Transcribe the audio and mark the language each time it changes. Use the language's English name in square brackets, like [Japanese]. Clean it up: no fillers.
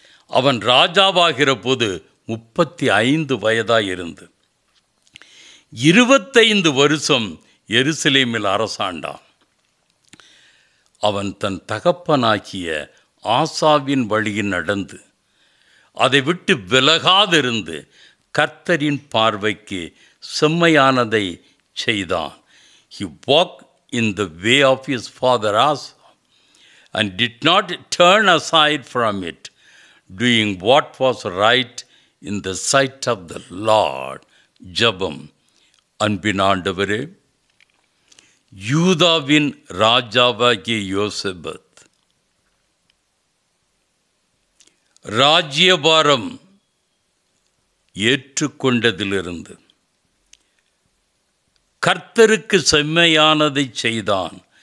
[Tamil] அவன் ராஜாவாகிற போது 35 வயதாயிருந்து 25 வருஷம் எருசலேமில் அரசாண்டான். அவன் தன் தகப்பனாகிய ஆசாவின் வழியில் நடந்து அதை விட்டு விலகாதிருந்து கர்த்தரின் பார்வைக்கு செம்மையானதை செய்தான். [English] He walked in the way of his father Asa and did not turn aside from it, doing what was right in the sight of the Lord. [Tamil] ஜெபம். அன்பின் ஆண்டவரே, யூதாவின் ராஜாவாகிய யோசபாத் ராஜ்யபாரம் ஏற்றுக்கொண்டதிலிருந்து கர்த்தருக்கு செம்மையானதை செய்தான்.